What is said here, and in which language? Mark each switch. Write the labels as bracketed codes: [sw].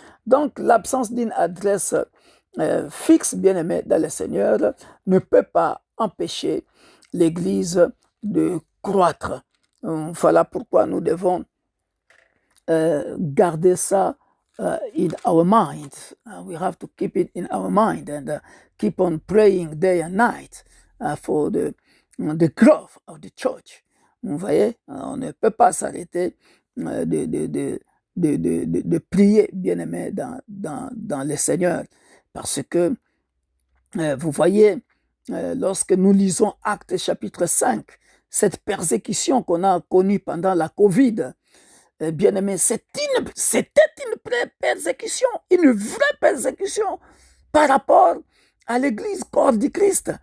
[fr] Donc, l'absence d'une adresse fixe, bien-aimé dans le Seigneur, ne peut pas empêcher l'Église de croître. Voilà pourquoi nous devons garder ça [en] in our mind. We have to keep it in our mind and keep on praying day and night for the growth of the church. [fr] Vous voyez, on ne peut pas s'arrêter de prier, bien-aimé, dans le Seigneur. Parce que, vous voyez, lorsque nous lisons Actes chapitre 5, cette persécution qu'on a connue pendant la Covid, bien-aimé, c'était une persécution, une vraie persécution par rapport à l'Église corps du Christ.